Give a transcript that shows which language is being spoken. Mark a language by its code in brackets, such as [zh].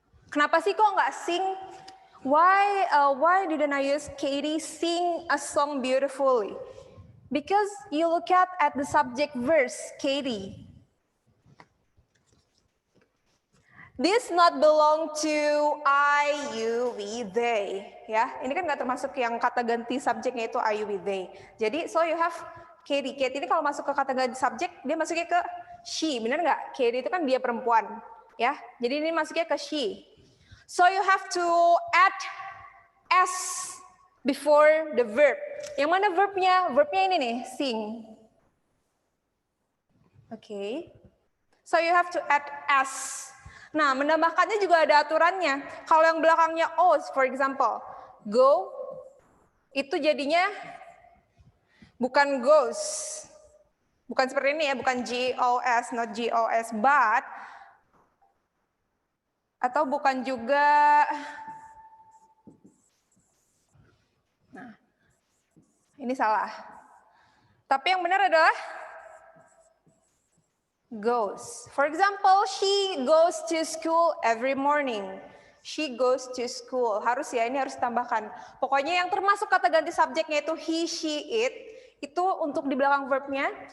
[id] Kenapa sih kok nggak sing? [en] Why didn't I use Katie sing a song beautifully? Because you look at the subject verse, Katie. This not belong to I, you, we, they. [id] Ya, ini kan nggak termasuk yang kata ganti subjeknya itu I, you, we, they. Jadi, [en] so you have Katie. [id] Katie ini kalau masuk ke kata ganti subjek, dia masuknya ke she, benar nggak? Katie itu kan dia perempuan. Ya, jadi ini masuknya ke she. [en] So you have to add s before the verb. [id] Yang mana verbnya? Verbnya ini nih, sing. [en] Okay. So you have to add s. [id] Nah, menambahkannya juga ada aturannya. Kalau yang belakangnya o, for example, go, itu jadinya bukan goes. Bukan seperti ini ya, bukan GOS, not GOS, but, atau bukan juga, nah, ini salah. Tapi yang benar adalah goes. [en] For example, she goes to school every morning. She goes to school. [id] Harus ya, ini harus tambahkan. Pokoknya yang termasuk kata ganti subjeknya itu he, she, it. Itu untuk di belakang verbnya.